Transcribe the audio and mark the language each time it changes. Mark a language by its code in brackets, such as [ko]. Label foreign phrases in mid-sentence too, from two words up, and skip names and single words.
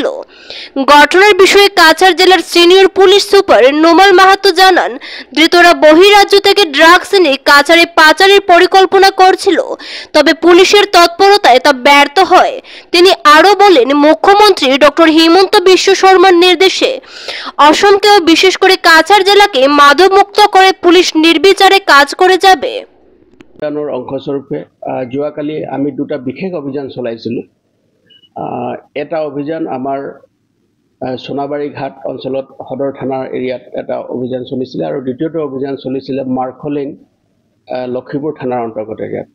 [bn] ঘটনার বিষয়ে কাছাড় জেলার সিনিয়র পুলিশ সুপার নোমাল মাহাতো জানান, ধৃতরা বহিরাজ্য থেকে ড্রাগস এনে কাছাড়ে পাচারের পরিকল্পনা করছিল, তবে পুলিশের তৎপরতায় তা ব্যর্থ হয়। তিনি আরও বলেন, মুখ্যমন্ত্রী ডক্টর হিমন্ত বিশ্ব শর্মার নির্দেশে অসমকেও বিশেষ করে কাছাড় জেলাকে মাদকমুক্ত করে পুলিশ নির্বিচারে কাজ করে যাবে। [as] অভিযানৰ অংশস্বৰূপে যোৱাকালি আমি 2টা বিশেষ অভিযান চলাইছিলোঁ। এটা অভিযান আমাৰ সোনাবাড়ি ঘাট অঞ্চলত সদৰ থানাৰ এৰিয়াত এটা অভিযান চলিছিলে, আৰু দ্বিতীয়টো অভিযান চলিছিলে মাৰ্কলিন লক্ষীপুৰ থানাৰ অন্তৰ্গত এৰিয়াত।